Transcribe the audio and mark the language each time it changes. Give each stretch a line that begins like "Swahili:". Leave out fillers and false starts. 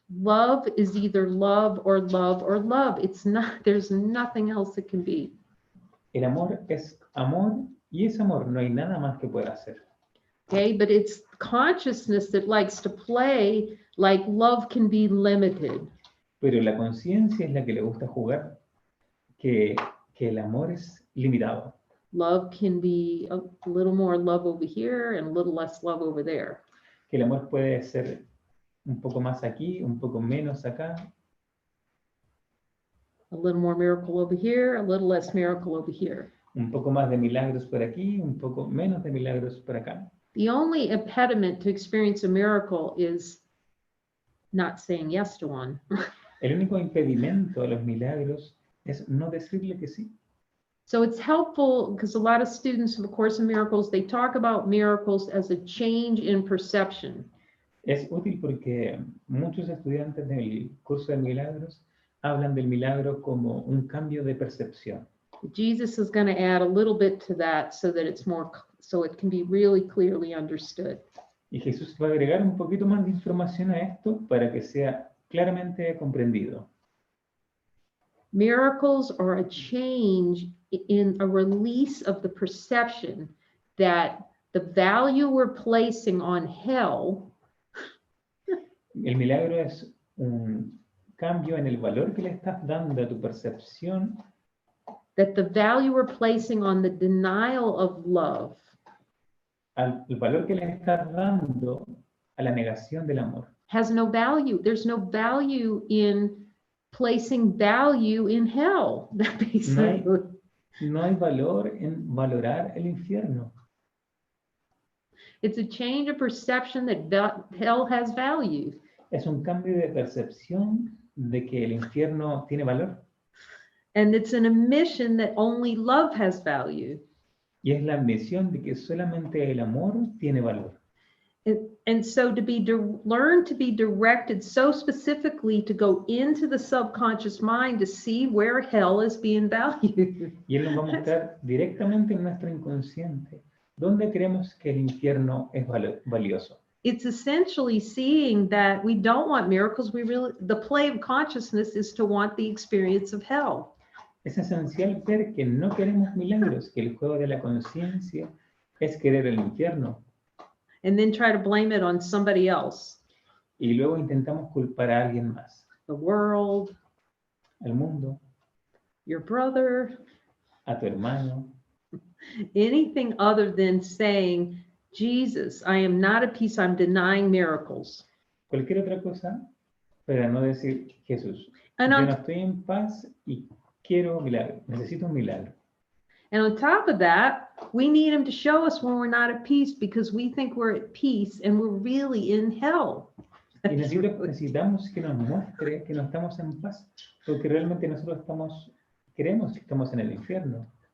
English: Love is either love or love or love. It's not, there's nothing else it can be.
Spanish: El amor es amor y es amor, no hay nada más que pueda hacer.
English: Okay, but it's consciousness that likes to play like love can be limited.
Spanish: Pero la conciencia es la que le gusta jugar, que el amor es limitado.
English: Love can be a little more love over here and a little less love over there.
Spanish: Que el amor puede ser un poco más aquí, un poco menos acá.
English: A little more miracle over here, a little less miracle over here.
Spanish: Un poco más de milagros por aquí, un poco menos de milagros por acá.
English: The only impediment to experience a miracle is not saying yes to one.
Spanish: El único impedimento a los milagros es no decirle que sí.
English: So it's helpful because a lot of students of A Course in Miracles, they talk about miracles as a change in perception.
Spanish: Es útil porque muchos estudiantes del curso de milagros hablan del milagro como un cambio de percepción.
English: Jesus is going to add a little bit to that so that it's more, so it can be really clearly understood.
Spanish: Y Jesús va a agregar un poquito más de información a esto para que sea claramente comprendido.
English: Miracles are a change in a release of the perception that the value we're placing on hell
Spanish: El milagro es un cambio en el valor que le estás dando a tu percepción,
English: that the value we're placing on the denial of love
Spanish: al valor que le estás dando a la negación del amor.
English: has no value. There's no value in placing value in hell. That basically,
Spanish: No hay valor en valorar el infierno.
English: it's a change of perception that hell has value.
Spanish: Es un cambio de percepción de que el infierno tiene valor.
English: And it's an admission that only love has value.
Spanish: Y es la admisión de que solamente el amor tiene valor.
English: And so to learn to be directed so specifically to go into the subconscious mind to see where hell is being valued.
Spanish: Y Él nos va a mostrar directamente en nuestro inconsciente dónde creemos que el infierno es valioso.
English: it's essentially seeing that we don't want miracles. The play of consciousness is to want the experience of hell.
Spanish: Es esencial ver que no queremos milagros, que el juego de la conciencia es querer el infierno.
English: And then try to blame it on somebody else.
Spanish: Y luego intentamos culpar a alguien más.
English: The world,
Spanish: Al mundo,
English: your brother,
Spanish: a tu hermano.
English: anything other than saying, Jesus, I am not at peace, I'm denying miracles.
Spanish: Cualquier otra cosa, pero no decir Jesús.
English: And
Spanish: Yo
English: on,
Spanish: no estoy en paz y quiero un milagro, necesito un milagro.
English: and on top of that, we need him to show us when we're not at peace because we think we're at peace and we're really in hell.
Spanish: Y necesitamos que nos muestre que no estamos en paz, porque realmente nosotros creemos que estamos en el infierno.